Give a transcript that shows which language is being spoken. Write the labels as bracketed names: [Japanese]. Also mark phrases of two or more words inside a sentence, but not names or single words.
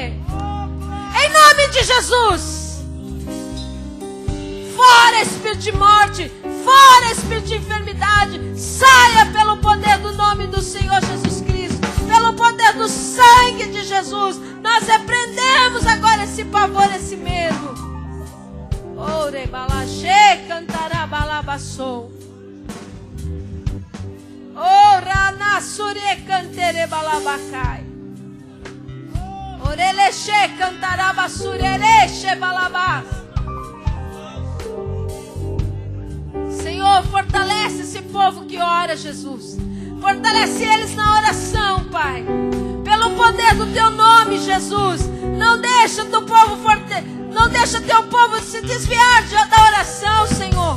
[Portuguese] Em nome de Jesus, fora espírito de morte, fora espírito de enfermidade, saia pelo poder do nome do Senhor Jesus Cristo, pelo poder do sangue de Jesus. Nós repreendemos agora esse pavor, esse medo. Ore balache cantará balabassou. Ora na surie cantere balabacai. Oreleche cantará bassurereche balabás. Senhor, fortalece esse povo que ora, Jesus. Fortalece eles na oração, Pai. Pelo poder do teu nome, Jesus. Não deixa teu povo não deixa teu povo se desviar da oração, Senhor.